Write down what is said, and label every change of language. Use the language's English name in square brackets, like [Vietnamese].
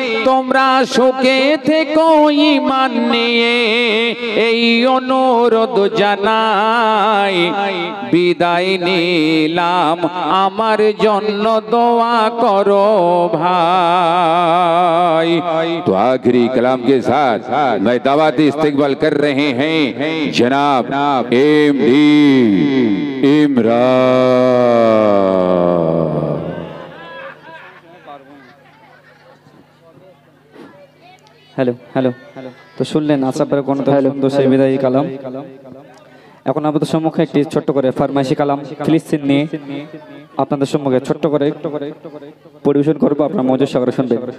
[Bangla] তোমরা সুখে থেকো ঈমান নিয়ে এই অনুরোধ জানাই, বিদায় নিলাম আমার জন্য দোয়া করো ভাই। [Hindi] तो आखिरी कलाम के साथ मैं दावती इस्तकबाल कर रहे हैं जनाब एमडी इमरान। [Bangla] হ্যালো হ্যালো, তো শুনলেন আসাফের কোনো সুন্দর সেই বিদায়ী কালাম। এখন আপনাদের সম্মুখে একটি ছোট্ট করে ফরমাইশি কালাম ফিলিস্তিন নিয়ে আপনাদের সম্মুখে ছোট্ট করে পরিবেশন করবো, আপনার মজুর সাগরে শুনবে।